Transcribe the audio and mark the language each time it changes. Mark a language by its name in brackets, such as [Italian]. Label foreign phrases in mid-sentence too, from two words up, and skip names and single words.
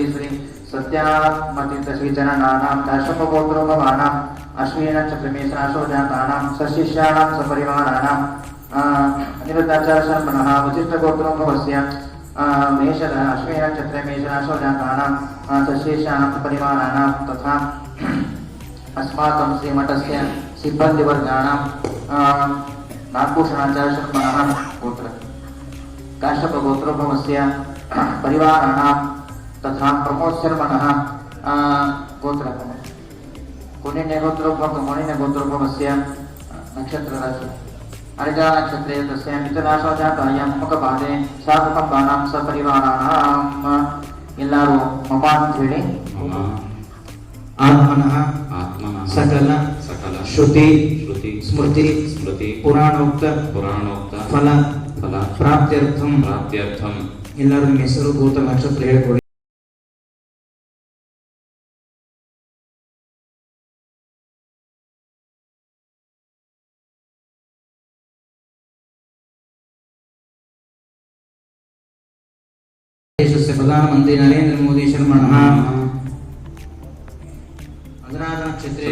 [Sanskrit] ಶ್ರೀ ಸತ್ಯಾತ್ಮತೀರ್ಥ ಶ್ರೀಜನನಾನಾಂ ದಾಶಮಗೋತ್ರೋಭವಾನಾಂ ಅಶ್ವಿನಕ್ಷತ್ರಮೇಷಾಶೋಜಾತಾನಾಂ ಸಶಿಷ್ಯಾನಾಂ ಸಪರಿವಾರಾಣಾಂ ಅನಿರುದ್ಧಾಚಾರ್ಯಶರ್ಮಣಃ ವಸಿಷ್ಠಗೋತ್ರೋಭವಸ್ಯ ಮೇಷದ ಅಶ್ವಿನಕ್ಷತ್ರೆ ಮೇಷಾಶೋಜಾತಾನಾಂ ಸಶಿಷ್ಯಾನಾಂ ಸಪರಿವಾರಾಣಾಂ ತಥಾ अस्माकं श्रीमठस्य सिब्बन्दिवर्गाणां नागभूषणाचार्यशर्मणः गोत्र काश्यपगोत्रोद्भवस्य परिवाराणां तथा प्रमोदशर्मणः गोत्र कुण्यगोत्रोद्भवस्य नक्षत्रराशि हरिजा नक्षत्रे तस्य मिथुनाशोजातायां मुखपादे साकुटुम्बानां सपरिवाराणां [Kannada] ಎಲ್ಲರೂ ಮಮ ಅಂತ ಹೇಳಿ [Sanskrit] ಆತ್ಮನಃ ಸಕಲ ಫಲ ಶ್ರುತಿ ಶ್ರುತಿ ಸ್ಮೃತಿ ಸ್ಮೃತಿ ಪುರಾಣೋಕ್ತ ಪುರಾಣೋಕ್ತ ಫಲ ಫಲ ಪ್ರಾಪ್ತ್ಯರ್ಥಂ. ಪ್ರಾಪ್ತ್ಯರ್ಥಂ. [Kannada] ಎಲ್ಲರೂ ನಿಮ್ಮ ಹೆಸರು ಗೋತ್ರ ನಕ್ಷತ್ರ ಹೇಳಿಕೊಡಿ. [Sanskrit] ದೇಶस्य ಪ್ರಧಾನಮಂತ್ರಿ ನರೇಂದ್ರ ಮೋದಿ ಶರ್ಮಣಃ ಅನುರಾಧ ನಕ್ಷತ್ರೇ